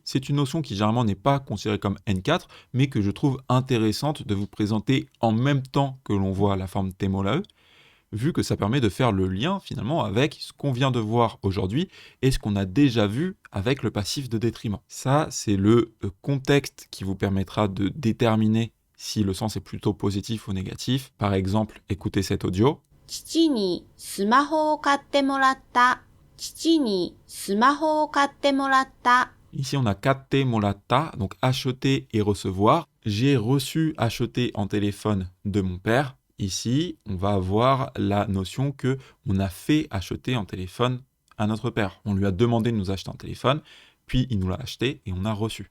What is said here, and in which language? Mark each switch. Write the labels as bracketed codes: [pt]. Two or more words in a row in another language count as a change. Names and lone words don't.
[fr] C'est une notion qui généralement n'est pas considérée comme N4, mais que je trouve intéressante de vous présenter en même temps que l'on voit la forme [ja] てもらえ. [fr] vu que ça permet de faire le lien finalement avec ce qu'on vient de voir aujourd'hui et ce qu'on a déjà vu avec le passif de détriment. Ça, c'est le contexte qui vous permettra de déterminer si le sens est plutôt positif ou négatif. Par exemple, écoutez cet audio. [ja] 父にスマホを買ってもらった。父にスマホを買ってもらった。 [fr] Ici, on a [ja] 買ってもらった, [fr] donc acheter et recevoir. J'ai reçu, acheté en téléphone de mon père. Ici, on va avoir la notion que on a fait acheter en téléphone à notre père. On lui a demandé de nous acheter un téléphone, puis il nous l'a acheté et on a reçu.